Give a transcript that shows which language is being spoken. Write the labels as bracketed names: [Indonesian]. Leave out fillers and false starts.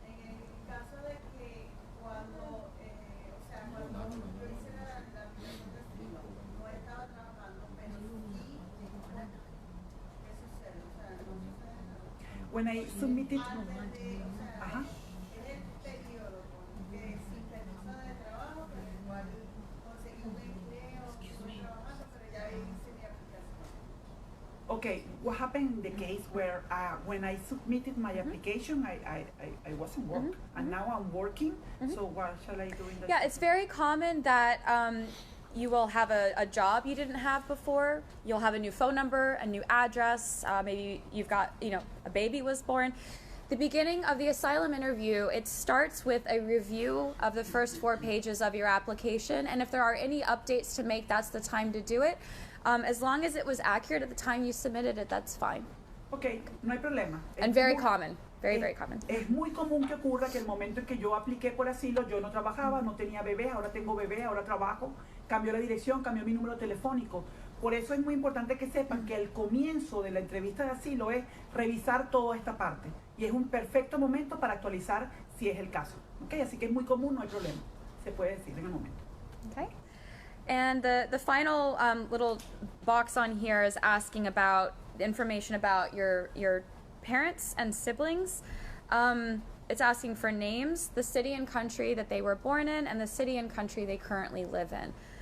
[Spanish] En el caso de que cuando, cuando yo hice la aplicación de asilo, no estaba trabajando, pero sí, ¿qué sucede? O sea, no sucede nada. [English] When I submitted, [Spanish] Antes de, ajá. es el periodo que sin permiso de trabajo, pero igual conseguí un empleo, estoy trabajando, pero ya hice mi aplicación. [English] Okay, what happened in the case where when I submitted my application, I wasn't work, and now I'm working, so what shall I do in that? Yeah, it's very common that you will have a job you didn't have before. You'll have a new phone number, a new address. Maybe you've got, a baby was born. The beginning of the asylum interview, it starts with a review of the first 4 pages of your application, and if there are any updates to make, that's the time to do it. As long as it was accurate at the time you submitted it, that's fine. [Spanish] Okay, no hay problema. [English] And very common, very common. [Spanish] Es muy común que ocurra que el momento en que yo apliqué por asilo, yo no trabajaba, no tenía bebé, ahora tengo bebé, ahora trabajo, cambió la dirección, cambió mi número telefónico. Por eso es muy importante que sepan que el comienzo de la entrevista de asilo es revisar toda esta parte. Y es un perfecto momento para actualizar si es el caso. Okay, así que es muy común, no hay problema. Se puede decir en el momento. [English] Okay. And the final little box on here is asking about information about your parents and siblings. It's asking for names, the city and country that they were born in, and the city and country they currently live in.